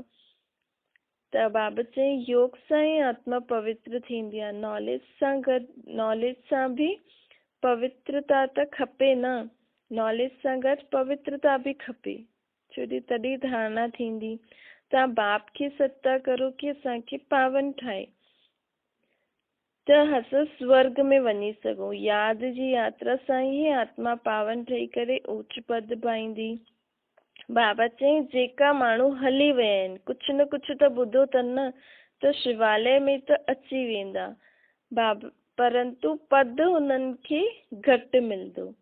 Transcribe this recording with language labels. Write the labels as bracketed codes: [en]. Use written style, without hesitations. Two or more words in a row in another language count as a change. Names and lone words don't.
[sd] त बाबा चई योग सां ई आत्मा पवित्र थींदी आहे, नॉलेज सां बि पवित्रता त खपे न, नॉलेज सां गॾु पवित्रता बि खपे, छो जो तॾहिं धारणा थींदी। तव्हां बाप खे सत्ता करो कि असांखे पावन ठाहे त असां स्वर्ग में वञी सघूं। याद जी यात्रा सां ई आत्मा पावन ठही करे ऊच पद पाईंदी। बाबा चई जेका माण्हू हली विया आहिनि कुझु न कुझु त ॿुधो अथनि न, त शिवालय में त अची वेंदा बाबा, परंतु पद हुननि खे घटि मिलंदो।